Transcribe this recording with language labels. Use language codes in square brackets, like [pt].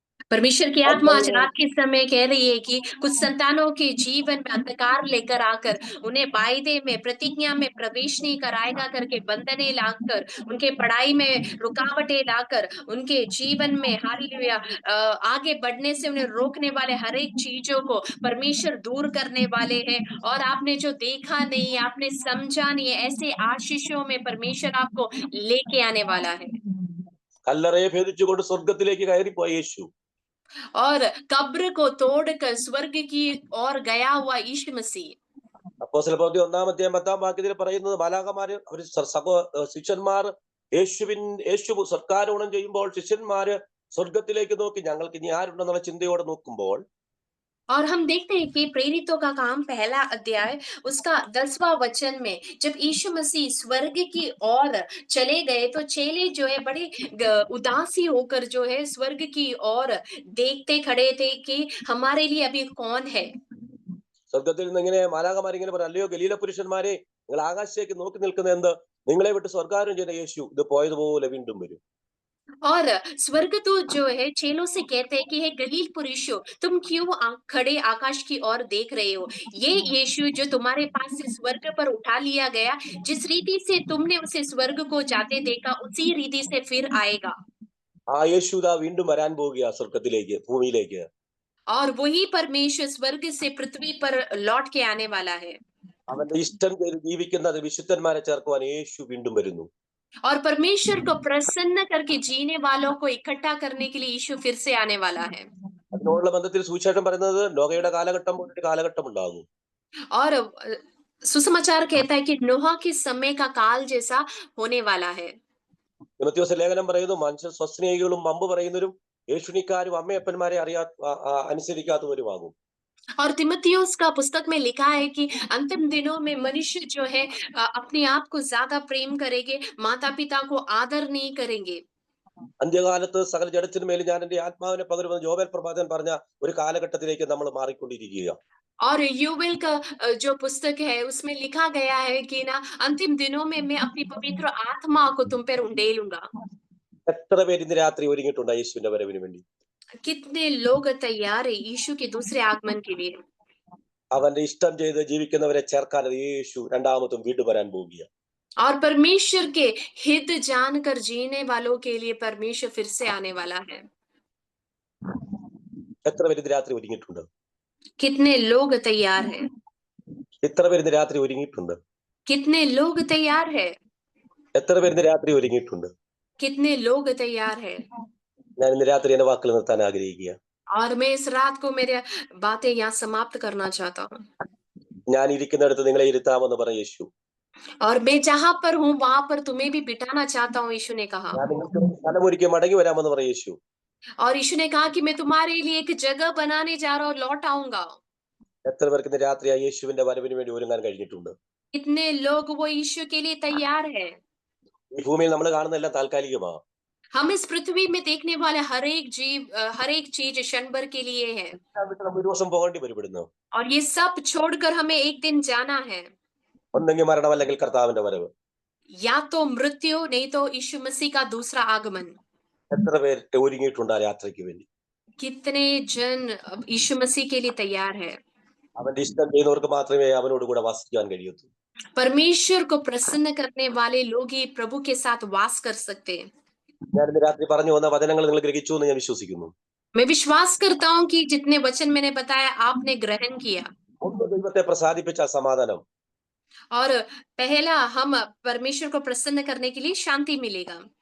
[hi] परमेश्वर की आत्मा आज रात के समय कह रही है कि कुछ संतानों के जीवन में अंधकार लेकर आकर उन्हें वायदे में, प्रतिज्ञा में प्रवेश नहीं कराएगा करके बंधने लाकर, उनके पढ़ाई में रुकावटें लाकर, उनके जीवन में हालेलुया आगे बढ़ने से उन्हें रोकने वाले हर एक चीजों को परमेश्वर दूर करने वाले हैं। और आपने जो देखा नहीं, आपने समझा नहीं है, ऐसे आशीषों में परमेश्वर आपको लेके आने वाला है। [ml] കല്ലറയെ ഭേദിച്ചുകൊണ്ട് സ്വർഗത്തിലേക്ക് കയറിപ്പോയ യേശു [hi] और कब्र को तोड़कर स्वर्ग की ओर गया हुआ यीशु मसीह। [ml] അപ്പോസ്തല പ്രവൃത്തി 1-10 വാക്യത്തിൽ പറയുന്നത് മാലാഖമാര് അവര് ശിഷ്യന്മാർ യേശു സർക്കാരോണം ചെയ്യുമ്പോൾ ശിഷ്യന്മാര് സ്വർഗത്തിലേക്ക് നോക്കി ഞങ്ങൾക്ക് ഇനി ആരുണ്ടെന്നുള്ള ചിന്തയോടെ നോക്കുമ്പോൾ [hi] और हम देखते हैं कि प्रेरितों का काम पहला अध्याय उसका 10वां वचन में जब यीशु मसीह स्वर्ग की ओर चले गए तो चेले जो है बड़े उदासी होकर जो है स्वर्ग की ओर देखते खड़े थे कि हमारे लिए अभी कौन है। [ml] സ്വർഗത്തിൽ നിന്ന് ഇങ്ങനെ മാലാഖമാരിങ്ങനെ പറയും, അല്ലയോ ഗലീല പുരുഷന്മാരെ, നിങ്ങൾ ആകാശത്തേക്ക് നോക്കി നിൽക്കുന്ന എന്ത്? നിങ്ങളെ വിട്ട് സ്വർഗാരോഹണം ചെയ്ത യേശു ഇത് പോയതുപോലെ വീണ്ടും വരും. [hi] और स्वर्गदूत जो है चेलों से कहते हैं कि हे गलील पुरुषों, तुम क्यों खड़े आकाश की ओर देख रहे हो? ये यीशु जो तुम्हारे पास से स्वर्ग पर उठा लिया गया, जिस रीति से तुमने उसे स्वर्ग को जाते देखा, उसी रीति से फिर आएगा। [ml] ആ യേശു ദാ വീണ്ടും വരാൻ പോവുകയാ സ്വർഗത്തിലേക്ക്, ഭൂമിയിലേക്ക്. [hi] और वही परमेश्वर स्वर्ग से पृथ्वी पर लौट के आने वाला है। [ml] അവന്റെ ഇഷ്ടം ചെയ്ത് ജീവിക്കുന്ന വിശുദ്ധന്മാരെ ചേർക്കുവാൻ യേശു വീണ്ടും വരുന്നു. [hi] और परमेश्वर को प्रसन्न करके जीने वालों को इकट्ठा करने के लिए यीशु फिर से आने वाला है। [ml] അതിനോടുള്ള ബന്ധത്തിൽ സുവിശേഷം പറയുന്നത് നോഹയുടെ കാലഘട്ടം പോലൊരു കാലഘട്ടം ഉണ്ടാകും. [hi] और सुसमाचार कहता है कि नोहा के समय का काल जैसा होने वाला है। [ml] തിമോഥെയോസ് ലേഖനം പറയുന്നു, മനുഷ്യർ സ്വസ്നേഹികളും വമ്പ് പറയുന്നവരും യേശുനിക്കാരും അമ്മയപ്പന്മാരെ അനുസരിക്കാത്തവരുമാകും. [hi] और तिमोथियुस का पुस्तक में लिखा है कि अंतिम दिनों में मनुष्य जो है अपने आप को ज्यादा प्रेम करेंगे, माता पिता को आदर नहीं करेंगे। [ml] അന്ത്യകാലത്ത് സകല ജഡത്തിനു മേലും ഞാൻ എന്റെ ആത്മാവിനെ പകരുമെന്ന് ജോബൽ പ്രവാചകൻ പറഞ്ഞ ഒരു കാലഘട്ടത്തിലേക്ക് നമ്മൾ മാറിക്കൊണ്ടിരിക്കുക. [hi] और यूवेल का जो पुस्तक है उसमें लिखा गया है कि ना अंतिम दिनों में मैं अपनी पवित्र आत्मा को तुम पर उंडेलूंगा। [ml] എത്ര പേര് ഇന്ന് രാത്രി ഒരുങ്ങിയിട്ടുണ്ട് യേശുവിന്റെ വരവിന് വേണ്ടി? [hi] कितने लोग तैयार है यीशु के दूसरे आगमन के लिए? [ml] അവന്റെ ഇഷ്ടം ചെയ്ത് ജീവിക്കുന്നവരെ ചേർക്കാൻ യേശു രണ്ടാമതും വീണ്ടും വരാൻ പോവുകയാണ്. [hi] और परमेश्वर के हित जानकर जीने वालों के लिए परमेश्वर फिर से आने वाला है। [ml] എത്ര പേര് ഇന്ന് രാത്രി ഒരുങ്ങിയിട്ടുണ്ട്? [hi] कितने लोग तैयार है? [ml] എത്ര പേര് ഇന്ന് രാത്രി ഒരുങ്ങിയിട്ടുണ്ട്? [hi] कितने लोग तैयार है? [ml] എത്ര പേര് ഇന്ന് രാത്രി ഒരുങ്ങിയിട്ടുണ്ട്? [hi] कितने लोग तैयार है? [ml] ഞാൻ ഇന്ന് രാത്രി എന്റെ വാക്കുകൾ നിർത്താൻ ആഗ്രഹിക്കുക. [hi] और मैं इस रात को मेरे बातें यहाँ समाप्त करना चाहता हूँ। [ml] ഞാൻ ഇരിക്കുന്നിടത്ത് നിങ്ങളെ ഇരുത്താമെന്ന് പറഞ്ഞ യേശു. [hi] और मैं जहाँ पर हूँ वहां पर तुम्हें भी बिठाना चाहता हूँ, यीशु ने कहा। [ml] ഞാൻ നിങ്ങൾക്ക് സ്ഥലമൊരുക്കി മടങ്ങി വരാമെന്ന് പറഞ്ഞ യേശു. [hi] और यीशु ने कहा कि मैं तुम्हारे लिए एक जगह बनाने जा रहा हूँ, लौट आऊंगा। [ml] എത്ര പേർക്ക് ഇന്ന് രാത്രി ആ യേശുവിന്റെ വരവിന് വേണ്ടി ഒരുങ്ങാൻ കഴിഞ്ഞിട്ടുണ്ട്? [hi] कितने लोग वो यीशु के लिए तैयार है? [ml] ഈ ഭൂമിയിൽ നമ്മൾ കാണുന്നതെല്ലാം താൽക്കാലികമാണ്. [hi] हम इस पृथ्वी में देखने वाले हर एक जीव, हर एक चीज क्षण भर के लिए है। [ml] നമ്മൾ ഒരു ദിവസം പോകേണ്ടി വരും. [hi] और ये सब छोड़कर हमें एक दिन जाना है। [ml] ഒന്നെങ്കിൽ മരണം അല്ലെങ്കിൽ കർത്താവിന്റെ വരവ്. [hi] या तो मृत्यु, नहीं तो यीशु मसीह का दूसरा आगमन। [ml] എത്ര പേർ ഒരുങ്ങിയിട്ടുണ്ട് ആ യാത്രയ്ക്ക് വേണ്ടി? [hi] कितने जन अब यीशु मसीह के लिए तैयार है? [ml] അവന്റെ ഇഷ്ടം ചെയ്യുന്നവർക്ക് മാത്രമേ അവനോട് കൂടെ വസിക്കാൻ കഴിയൂ. [hi] परमेश्वर को प्रसन्न करने वाले लोग ही प्रभु के साथ वास कर सकते हैं। [ml] ഞാൻ ഇന്ന് രാത്രി പറഞ്ഞു വന്ന വചനങ്ങൾ നിങ്ങൾ ഗ്രഹിച്ചു എന്ന് ഞാൻ വിശ്വസിക്കുന്നു. [hi] मैं विश्वास करता हूँ कि जितने वचन मैंने बताया आपने ग्रहण किया। [ml] ഒന്ന് ദൈവത്തെ പ്രസാദിപ്പിച്ച സമാധാനം. [hi] और पहला, हम परमेश्वर को प्रसन्न करने के लिए शांति मिलेगा।